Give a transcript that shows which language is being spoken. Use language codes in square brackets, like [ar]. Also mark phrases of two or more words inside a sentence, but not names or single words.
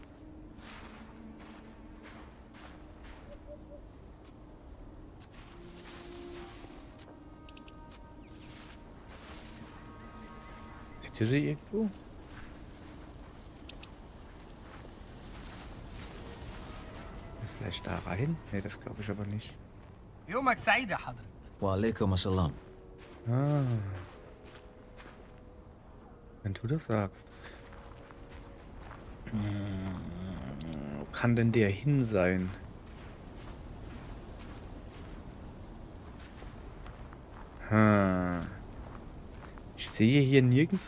[de] Seht ihr sie irgendwo? Vielleicht da rein? Ne, das glaube ich aber nicht. [ar] يومك سعيد يا حضرة. وعليكم السلام. [de] Ah. Wenn du das sagst. Wo kann denn der hin sein? Ich sehe hier nirgends.